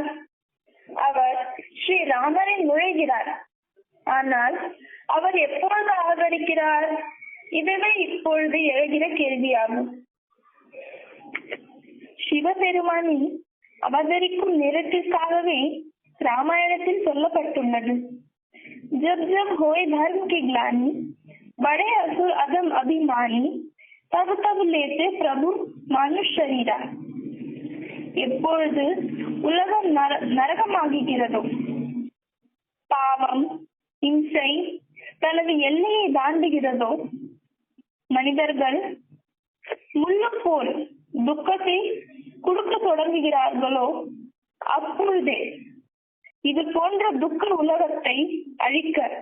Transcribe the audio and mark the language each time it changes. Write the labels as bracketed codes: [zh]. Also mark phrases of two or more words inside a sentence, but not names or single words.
[ta] அவர் ஸ்ரீராமரின் நுழைகிறார். ஆனால் அவர் எப்பொழுது அவதரிக்கிறார்? இதுவே இப்பொழுது எழுகிற கேள்வியாகும். சிவபெருமானின் அவதரிக்கும் நேரத்திற்காகவே ராமாயணத்தில் சொல்லப்பட்டுள்ளது. [awa] जब जब होए धर्म की ग्लानि बड़े असुर अधम अभिमानी तब तब लेते प्रभु मानुष शरीरा. [ta] எப்பொழுது உலகம் நரகமாகிறதோ, பாவம் இம்சை தனது எல்லையை தாண்டுகிறதோ, மனிதர்கள் முள்ளு போல் துக்கத்தை கொடுக்க தொடங்குகிறார்களோ, அப்பொழுதே இது போன்ற துக்க உலகத்தை அழிக்க